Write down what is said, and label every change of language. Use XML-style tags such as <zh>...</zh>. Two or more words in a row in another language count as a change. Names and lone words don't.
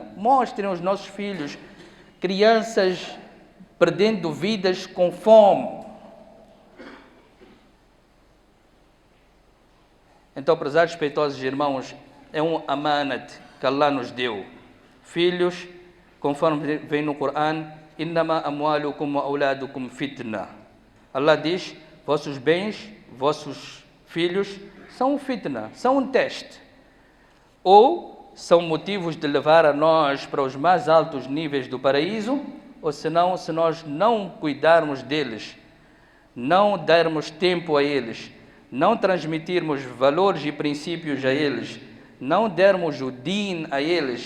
<pt>Mostrem aos nossos filhos, crianças perdendo vidas com fome. Então, prezados respeitosos irmãos, é um amanat que Allah nos deu. Filhos, conforme vem no Corão,</pt> <ar>إنما أموالكم و أولادكم فتنة.</ar> <pt>Allah diz, vossos bens, vossos filhos, são um fitna, são um teste. Ou são motivos de levar a nós para os mais altos níveis do paraíso, ou senão, se nós não cuidarmos deles, não darmos tempo a eles, não transmitirmos valores e princípios a eles, não dermos o din a eles.</pt>